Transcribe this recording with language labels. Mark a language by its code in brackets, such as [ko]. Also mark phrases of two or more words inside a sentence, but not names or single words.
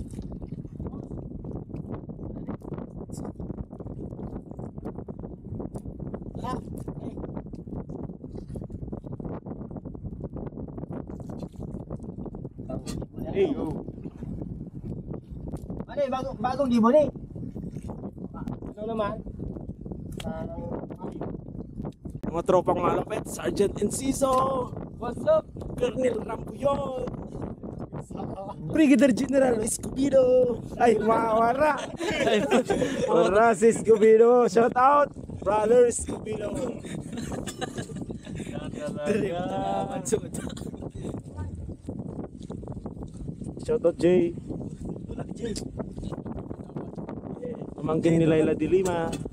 [tl] Hey, Ano bagong libon eh. Ano naman? mga tropang malapit, Sergeant Enciso, [en] What's up? [tl] Colonel Rambuyon, Brigadier General Escobedo, ay Wara, Wara si Escobedo, [en] shout out, brother Escobedo. Shout out Jay. [tl] Pamangkin ni Laila de Lima.